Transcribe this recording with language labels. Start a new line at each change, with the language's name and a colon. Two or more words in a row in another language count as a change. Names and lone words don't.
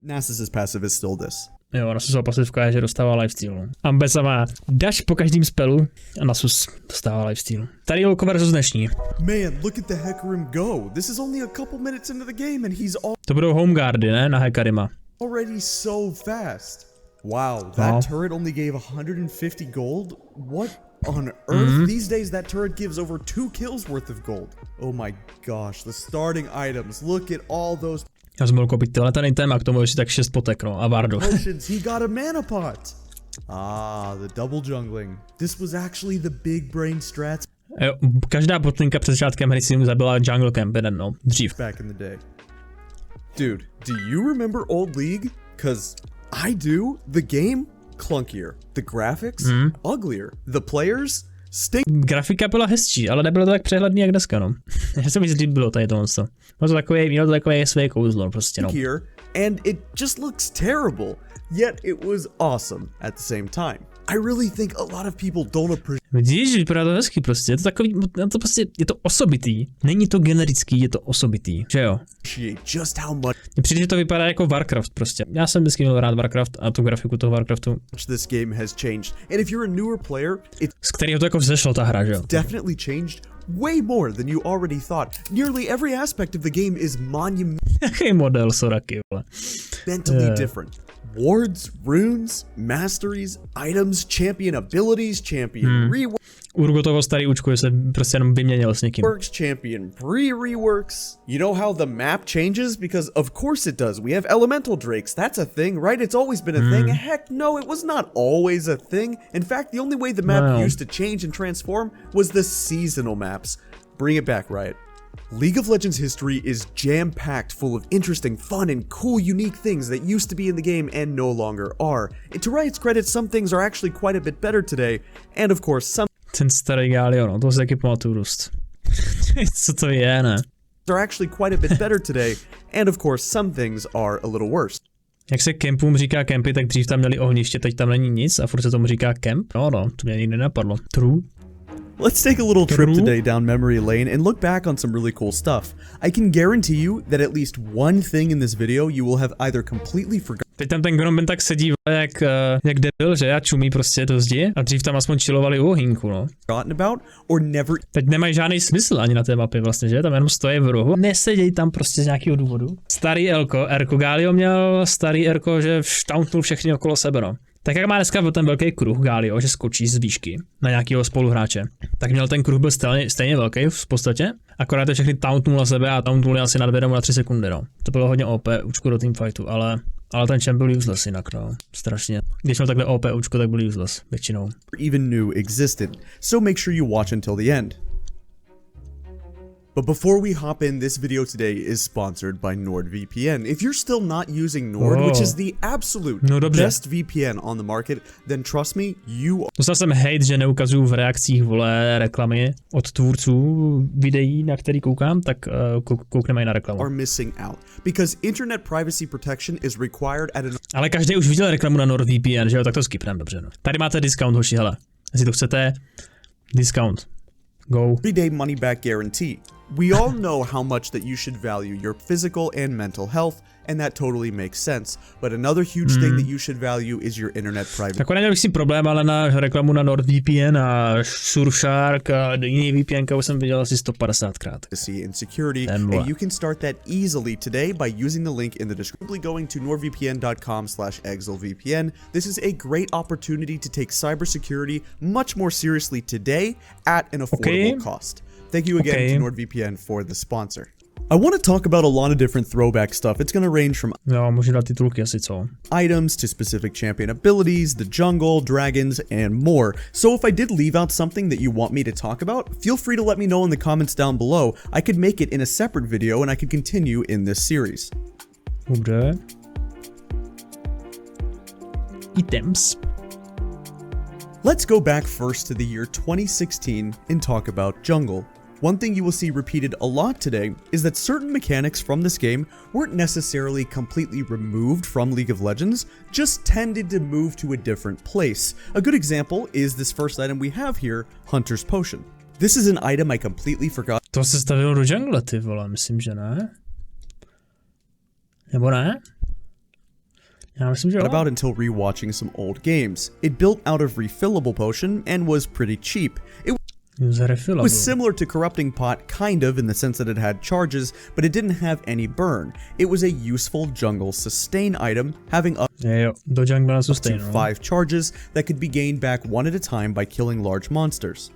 English: Nasus's passive is still this.
Czech: Jo, Nasusova pasivka je, že dostává lifesteal. Ambessa má dash po každém spelu a Nasus dostává lifesteal. Staré Lolko versus dnešní.
English: Man, look at the Hecarim go. This is only a couple minutes into the game and he's
Czech: To budou homeguardy, ne? Na Hecarima.
English: already so fast. Wow, that turret only gave 150 gold? What on earth? These days that turret gives over 2 kills worth of gold. Oh my gosh, the starting items. Look at all those
Czech: Já jsem mohl koupit tyhle ten item a k tomu ještě tak 6 potek, no, a Vardo.
English: potions. He got a mana pot. Ah, the double jungling. This was actually the big brain strats
Czech: Jo, každá botlinka před začátkem hry si mu zabila jungle camp jeden, no, dřív.
English: back in the day. Dude, do you remember old League? Cause I do. The game, clunkier. The graphics, uglier. The players, stink.
Czech: Grafika byla hezčí, ale nebylo to tak přehledný jak dneska, no. Já se mi líbilo tady tohle. Mělo to takové své kouzlo, prostě, no.
English: And it just looks terrible. Yet it was awesome at the same time. I really think a lot of people don't appreciate.
Czech: Vidíš, vypadá to hezky prostě, je to takový, to prostě, je to osobitý. Není to generický, je to osobitý, že jo?
English: Just how much
Czech: Mně přijde, že to vypadá jako Warcraft prostě. Já jsem vždycky měl rád Warcraft a tu grafiku toho Warcraftu.
English: this game has changed. And if you're a newer player, it's
Czech: Z kterého to jako vzešlo ta hra, že jo?
English: definitely changed way more than you already thought. Nearly every aspect of the game is
Czech: Jaký model, Soraky, vole.
English: monumentally different. Wards, runes, masteries, items, champion abilities, champion
Czech: Urgotovo starý účko se prostě jenom vyměnil s někým.
English: reworks, champion reworks. You know how the map changes? Because of course it does. We have elemental drakes. That's a thing, right? It's always been a thing. Heck no, it was not always a thing. In fact, the only way the map used to change and transform was the seasonal maps. Bring it back, Riot. League of Legends history is jam-packed full of interesting, fun, and cool unique things that used to be in the game and no longer are. And to Riot's credit, some things are actually quite a bit better today, and of course some
Czech: Ten starý Galio, no, to si taky pamatuju dost. Co to je, ne?
English: are actually quite a bit better today, and of course some things are a little worse.
Czech: Jak se kempům říká kempy, tak dřív tam měli ohniště, teď tam není nic a furt se tomu říká kemp. No, to mě nikdy nenapadlo.
English: True. Let's take a little trip today down memory lane and look back on some really cool stuff. I can guarantee you that at least one thing in this video you will have either completely forgotten.
Czech: Teď tam ten Gnomen tak sedí jak debil, že? A čumí prostě do zdi a dřív tam aspoň chillovali u ohýnku, no.
English: About or never.
Czech: Teď nemají žádný smysl ani na té mapě vlastně, že? Tam jenom stojí v rohu. Nesedějí tam prostě z nějakého důvodu. Starý Erko Galio měl starý Erko, že tauntnul všechny okolo sebe, no. Tak jak má dneska ten velký kruh Galio, že skočí z výšky na nějakého spoluhráče, tak měl ten kruh byl stejně velký v podstatě, akorát je všechny tauntnul na sebe a tauntnul asi nad vědomou na 3 sekundy, no. To bylo hodně OP účko do teamfightu, ale ten champ byl useless jinak, no. Strašně. Když měl takhle OP účko, tak byl useless, většinou.
English: Even knew existed, so make sure you watch until the end. But before we hop in, this video today is sponsored by NordVPN. If you're still not using Nord, which is the absolute best VPN on the market, then trust me, you
Czech: Dostal jsem hate, že neukazuju v reakcích, vole, reklamy od tvůrců videí, na který koukám, tak koukneme i na reklamu.
English: are missing out. Because internet privacy protection is required at an
Czech: Ale každý už viděl reklamu na NordVPN, že jo, tak to skipneme, dobře, no. Tady máte discount, hoši, hele. Jestli to chcete,
English: discount. Go. 3-day money back guarantee. We all know how much that you should value your physical and mental health, and that totally makes sense. But another huge thing that you should value is your internet privacy.
Czech: Tak neměl bych si problém, ale na reklamu na NordVPN a Surfshark a jiný VPN, už jsem viděl asi 150krát.
English: And security, and you can start that easily today by using the link in the description. Simply going to nordvpn.com/exilvpn. This is a great opportunity to take cybersecurity much more seriously today at an affordable cost. Thank you again to NordVPN for the sponsor. I want to talk about a lot of different throwback stuff. It's going to range from
Czech: můžu dát titulky asi, co?
English: items to specific champion abilities, the jungle, dragons, and more. So if I did leave out something that you want me to talk about, feel free to let me know in the comments down below. I could make it in a separate video and I could continue in this series.
Czech: Dobře. Items.
English: Let's go back first to the year 2016 and talk about jungle. One thing you will see repeated a lot today is that certain mechanics from this game weren't necessarily completely removed from League of Legends, just tended to move to a different place. A good example is this first item we have here, Hunter's Potion. This is an item I completely forgot.
Czech: To se stavilo do jungle, ty vole, myslím, že ne? Nebo ne? Já myslím, že jo.
English: About until rewatching some old games. It built out of refillable potion and was pretty cheap. It was similar to Corrupting Pot, kind of, in the sense that it had charges, but it didn't have any burn. It was a useful jungle sustain item, having up to 5 charges that could be gained back one at a time by killing large monsters.